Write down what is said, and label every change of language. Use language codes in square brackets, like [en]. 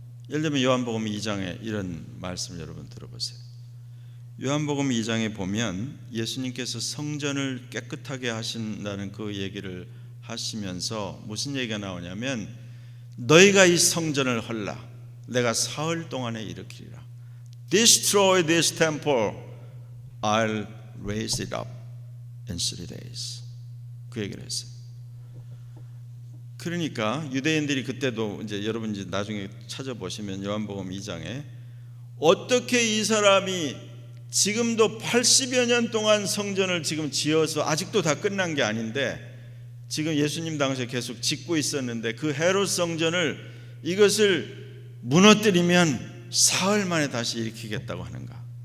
[ko] 예를 들면 요한복음 2장에 이런 말씀을 여러분 들어보세요. 요한복음 2장에 보면 예수님께서 성전을 깨끗하게 하신다는 그 얘기를 하시면서 무슨 얘기가 나오냐면, 너희가 이 성전을 헐라 내가 사흘 동안에 일으키리라. [en] Destroy this temple, I'll raise it up in 3 days. [ko] 그 얘기를 했어요. 그러니까 유대인들이 그때도 이제 여러분 이제 나중에 찾아보시면 요한복음 2장에 어떻게 이 사람이 지금도 80여 년 동안 성전을 지금 지어서 아직도 다 끝난 게 아닌데, 지금 예수님 당시에 계속 짓고 있었는데 그 헤롯 성전을 이것을 무너뜨리면 사흘 만에 다시 일으키겠다고 하는가?